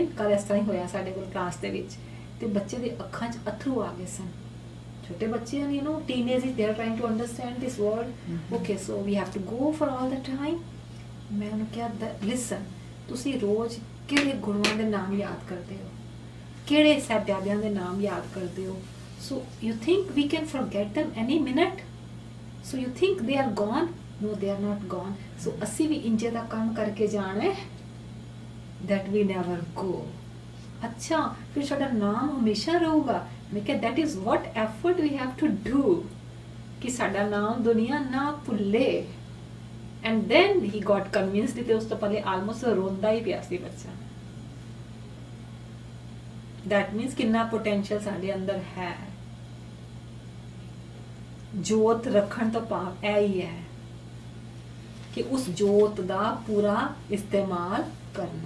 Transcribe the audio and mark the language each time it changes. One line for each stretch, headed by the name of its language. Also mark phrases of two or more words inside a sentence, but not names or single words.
Punjabi: ਕੱਲ ਇਸ ਤਰ੍ਹਾਂ ਹੀ ਹੋਇਆ ਸਾਡੇ ਕੋਲ ਕਲਾਸ ਦੇ ਵਿੱਚ, ਤੇ ਬੱਚੇ ਦੇ ਅੱਖਾਂ 'ਚ ਅਥਰੂ ਆ ਗਏ ਸਨ। ਛੋਟੇ ਬੱਚੇ ਹਨ,
English: teenage, they are trying to understand this world. Okay, so we have to go for all the time.
Punjabi: ਮੈਂ ਉਹਨੂੰ ਕਿਹਾ ਲਿਸਨ, ਤੁਸੀਂ ਰੋਜ਼ ਕਿਹੜੇ ਗੁਰੂਆਂ ਦੇ ਨਾਮ ਯਾਦ ਕਰਦੇ ਹੋ, ਕਿਹੜੇ ਸਾਹਿਬਜ਼ਾਦਿਆਂ ਦੇ ਨਾਮ ਯਾਦ ਕਰਦੇ ਹੋ?
English: So you think we can forget them any minute? So you think they are gone? No, they are not gone. So
Punjabi: ਅਸੀਂ ਵੀ ਇੰਜੇ ਦਾ ਕੰਮ ਕਰਕੇ ਜਾਣਾ ਹੈ
English: that we never go.
Punjabi: ਅੱਛਾ, ਫਿਰ ਸਾਡਾ ਨਾਮ ਹਮੇਸ਼ਾ ਰਹੂਗਾ। ਮੈਂ ਕਿਹਾ
English: that is what effort we have to do
Punjabi: ਕਿ ਸਾਡਾ ਨਾਮ ਦੁਨੀਆ ਨਾ ਭੁੱਲੇ।
English: And then he got convinced
Punjabi: ਤੇ ਉਸ ਤੋਂ ਪਹਿਲੇ almost ਰੋਂਦਾ ਹੀ ਪਿਆ ਸੀ ਬੱਚਾ।
English: That means
Punjabi: ਕਿੰਨਾ potential ਸਾਡੇ ਅੰਦਰ ਹੈ। ਜੋਤ ਰੱਖਣ ਤੋਂ ਭਾਵ ਇਹ ਹੀ ਹੈ ਕਿ ਉਸ ਜੋਤ ਦਾ ਪੂਰਾ ਇਸਤੇਮਾਲ ਕਰਨਾ।